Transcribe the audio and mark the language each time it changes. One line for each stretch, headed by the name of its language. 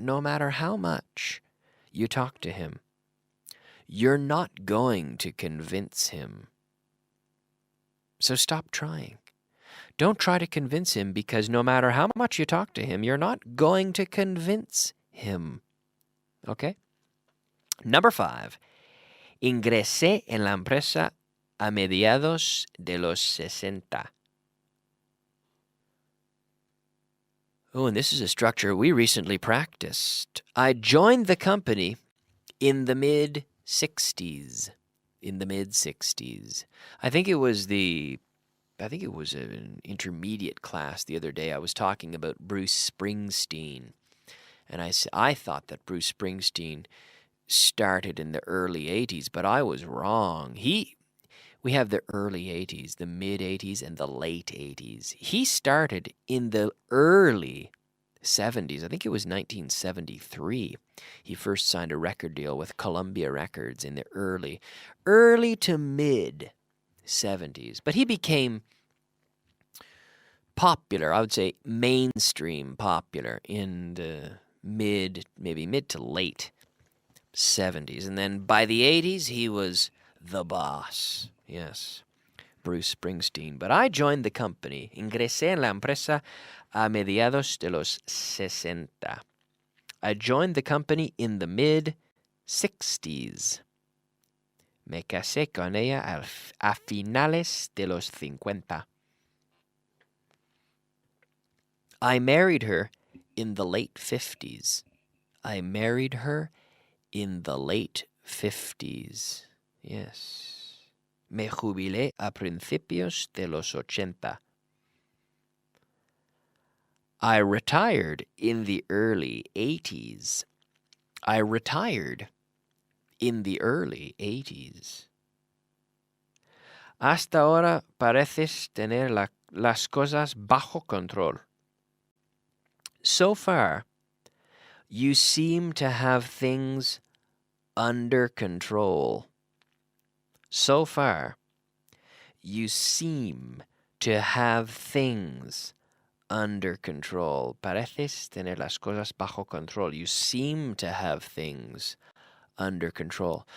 English: No matter how much you talk to him, you're not going to convince him. So stop trying. Don't try to convince him, because no matter how much you talk to him, you're not going to convince him. Okay? Number 5.
Spanish: Ingresé en la empresa a mediados de los 60.
English: Oh, and this is a structure we recently practiced. I joined the company in the mid-60s. In the mid-60s. I think it was an intermediate class the other day. I was talking about Bruce Springsteen. And I thought that Bruce Springsteen started in the early 80s, but I was wrong. We have the early 80s, the mid-80s, and the late 80s. He started in the early 70s. I think it was 1973. He first signed a record deal with Columbia Records in the early to mid 70s. But he became popular, I would say mainstream popular, in the mid to late 70s. And then by the 80s, he was the boss. Yes, Bruce Springsteen. But I joined the company.
Spanish: Ingresé en la empresa a mediados de los 60.
English: I joined the company in the mid-60s.
Spanish: Me casé con ella a finales de los 50.
English: I married her in the late 50s. I married her in the late 50s.
Spanish: Yes. Me jubilé a principios de los 80.
English: I retired in the early 80s. I retired in the early 80s.
Spanish: Hasta ahora pareces tener las cosas bajo control.
English: So far, you seem to have things under control. So far, you seem to have things under control.
Spanish: Pareces tener las cosas bajo control.
English: You seem to have things under control.